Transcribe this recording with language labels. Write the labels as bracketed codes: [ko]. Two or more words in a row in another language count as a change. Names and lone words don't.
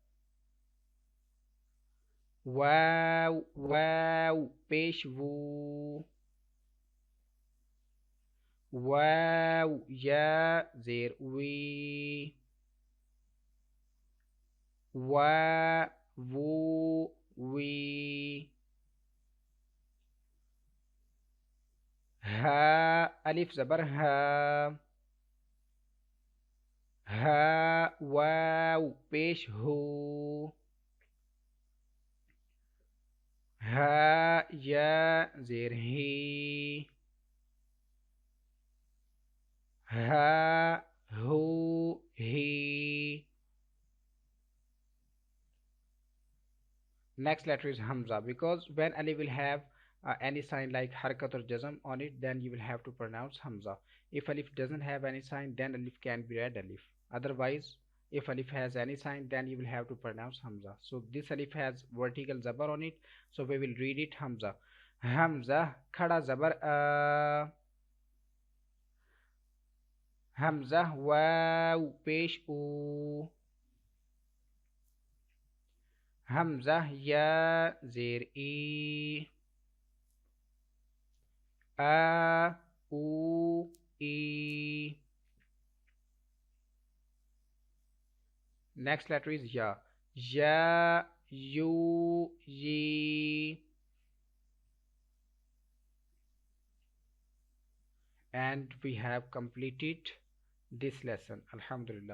[ur] واؤ واؤ پیش وُ. واؤ یا زیر وِ. وَ وُ وِ. ہا الف زبر ہَ. ہا واؤ پیش ہُ. ہا یا زیر ہِ. ہَ ہُ ہِ. [en] Next letter is Hamza, because when Ali will have any sign like harakat or jazm on it, then you will have to pronounce Hamza. If alif doesn't have any sign, then alif can be read alif. Otherwise, if alif has any sign, then you will have to pronounce Hamza. So this alif has vertical zabar on it, so we will read it Hamza. [ur] ہمزہ کھڑا زبر ہمزہ واؤ پیش اُ. ہمزہ یا زیر اِ. A u e. [en] Next letter is ya. Ya you ye. And we have completed this lesson, alhamdulillah.